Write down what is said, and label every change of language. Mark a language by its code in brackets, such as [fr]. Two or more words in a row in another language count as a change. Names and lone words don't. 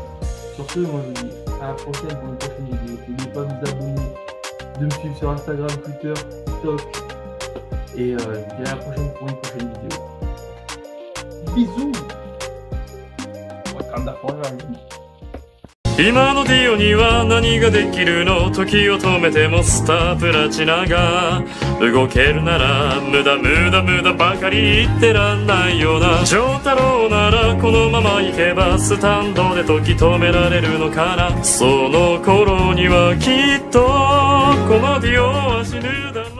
[fr] Sur ce, moi je vous dis à la prochaine pour une prochaine vidéo. N'oubliez pas de vous abonner, de me suivre sur Instagram, Twitter, TikTok. Et je vous dis à la prochaine pour une prochaine vidéo. Bisous. On va prendre la [ja] 今のディオには何ができるの？時を止めてもスタープラチナが動けるなら無駄無駄無駄ばかり言ってらんないよな。丈太郎ならこのまま行けばスタンドで時止められるのかな。その頃にはきっとこのディオは死ぬだ